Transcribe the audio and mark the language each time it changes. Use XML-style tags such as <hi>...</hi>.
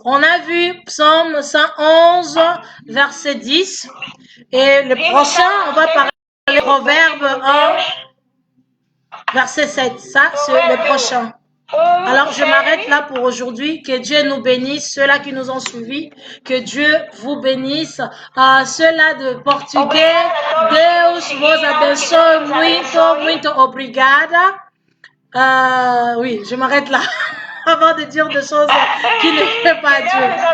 <fr>On a vu Psaume 111, verset 10. Et le prochain, on va parler de Proverbe 1, verset 7. Ça, c'est le prochain. Alors, je m'arrête là pour aujourd'hui. Que Dieu nous bénisse, ceux-là qui nous ont suivis. Que Dieu vous bénisse. Ceux-là de portugais,</fr> <pt>Deus vos abençoe muito, muito obrigada.</pt> <fr>Oui, je m'arrête là. Avant de dire des choses qui ne plaisent pas à Dieu.</fr>